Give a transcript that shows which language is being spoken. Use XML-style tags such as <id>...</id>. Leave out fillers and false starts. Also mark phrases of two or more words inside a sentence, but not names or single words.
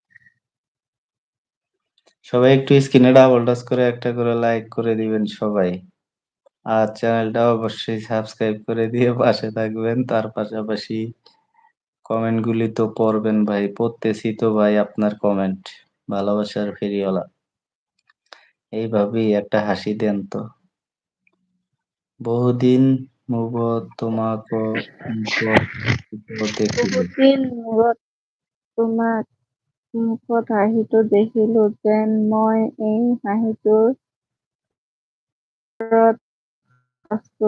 <bn>সবাই একটু স্ক্রিনে ডাবল টাচ করে একটা করে লাইক করে দিবেন সবাই। আর চ্যানেলটা অবশ্যই সাবস্ক্রাইব করে দিয়ে পাশে থাকবেন। তার পাশাপাশি কমেন্টগুলি তো পড়বেন ভাই। পড়তেছি তো ভাই আপনার কমেন্ট। ভালোবাসার ফেরিওয়ালা। এইভাবেই একটা হাসি দেন তো।</bn> <as>বহুদিন মুবত তোমাকো মুখত দেখিল। বহুদিন মূৰত তোমাক মুখত হাঁহিটো দেখিলো, যেন মই এই হাঁহিটোৰ ওপৰত আছো।</as>